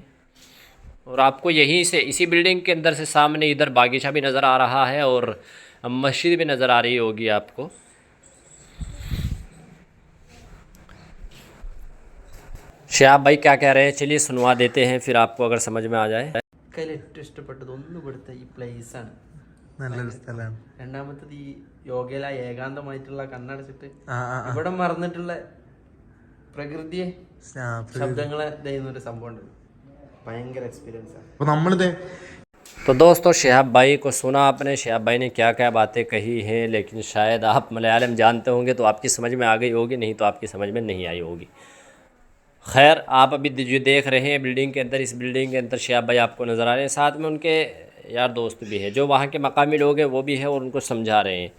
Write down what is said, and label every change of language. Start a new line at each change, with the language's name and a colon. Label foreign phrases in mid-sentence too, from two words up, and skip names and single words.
Urdu: اور آپ کو یہیں سے اسی بلڈنگ کے اندر سے سامنے ادھر باغیچہ بھی نظر آ رہا ہے اور مسجد بھی نظر آ رہی ہوگی آپ کو. شہاب بھائی کیا کہہ رہے ہیں چلیے سنوا دیتے ہیں پھر آپ کو اگر سمجھ میں آ جائے.
Malayalam: കയ്യിൽ ഏറ്റവും ഇഷ്ടപ്പെട്ടത് ഒന്ന് ഇവിടുത്തെ ഈ പ്ലേസ് ആണ്. നല്ലൊരു സ്ഥലമാണ്. രണ്ടാമത്തത് ഈ യോഗയില ഏകാന്തമായിട്ടുള്ള കണ്ണടച്ചിട്ട് ഇവിടെ മറന്നിട്ടുള്ള പ്രകൃതിയെ ശബ്ദങ്ങളെ ചെയ്യുന്ന ഒരു സംഭവം ഉണ്ട്. ഭയങ്കര എക്സ്പീരിയൻസ് ആണ്. അപ്പോൾ നമ്മളിത്
Urdu: تو دوستو شہاب بھائی کو سنا آپ نے شہاب بھائی نے کیا کیا باتیں کہی ہیں لیکن شاید آپ ملیالم جانتے ہوں گے تو آپ کی سمجھ میں آ گئی ہوگی نہیں تو آپ کی سمجھ میں نہیں آئی ہوگی. خیر آپ ابھی جو دیکھ رہے ہیں بلڈنگ کے اندر اس بلڈنگ کے اندر شہاب بھائی آپ کو نظر آ رہے ہیں ساتھ میں ان کے یار دوست بھی ہیں جو وہاں کے مقامی لوگ ہیں وہ بھی ہیں اور ان کو سمجھا رہے ہیں.